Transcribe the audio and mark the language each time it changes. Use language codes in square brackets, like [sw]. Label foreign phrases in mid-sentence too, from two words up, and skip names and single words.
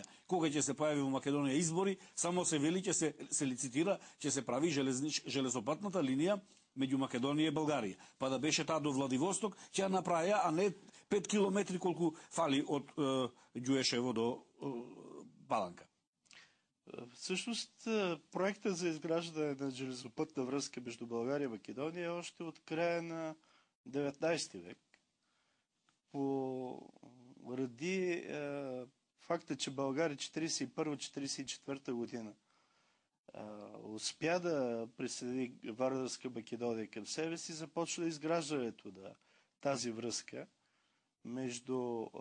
[mk] Кога ќе се појави во Македонија избори, само се вели ќе се лицитира, ќе се прави железопатната линија меѓу Македонија и Българија. Па да беше таа до Владивосток, ќе ја направија, а не 5 километри колку фали од Ѓуешево до Паланка. [bg] Всъщност, проектът за изграждане на железопътна връзка между България и Македония е още от края на 19 век. Поради факта, че България 41-44 година успя да присъедини Вардарска Македония към себе си, започна изграждането на тази връзка между